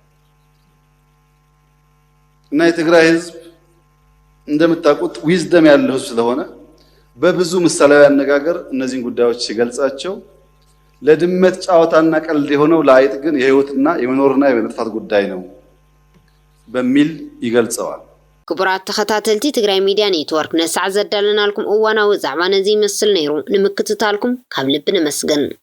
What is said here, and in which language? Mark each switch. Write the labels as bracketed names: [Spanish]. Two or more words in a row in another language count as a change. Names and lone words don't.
[Amharic] እና የትግራይ ህዝብ እንደምታውቁት ዊዝደም ያለው ስለሆነ በብዙ ምሳሌያዊ አነጋገር እነዚህን ጉዳዮች ሲገልጻቸው ለድመት ጫወታና ቀልድ የሆነው ለአይጥ ግን የህይወትና የመኖርና የመጥፋት ጉዳይ ነው በሚል ይገልጸዋል [Tigrinya] ክቡራት ተኸታተልቲ ትግራይ ሚዲያ ኔትወርክ ነሳዕ ዘዳለናልኩም እዋናዊ ዛዕባ ነዚ ይመስል ነይሩ ንምክትታልኩም ካብ ልብ ንመስገን